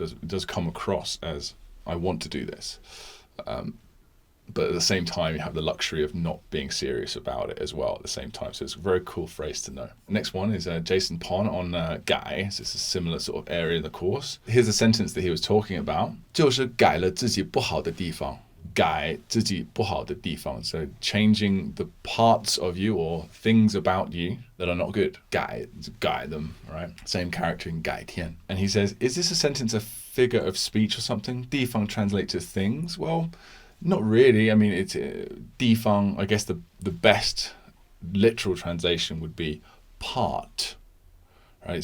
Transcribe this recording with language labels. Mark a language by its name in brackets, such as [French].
[English] It does come across as, I want to do this. But at the same time, you have the luxury of not being serious about it as well at the same time. So it's a very cool phrase to know. Next one is Jason Pon on 改. So it's a similar sort of area in the course. Here's a sentence that he was talking about. [Chinese] 就是改了自己不好的地方. 改自己不好的地方. [English] So changing the parts of you or things about you that are not good. 改them, right? Same character in 改天. And he says, is this a sentence a figure of speech or something? 地方translate to things? Well, not really. I mean, it's 地方, I guess the best literal translation would be part, right?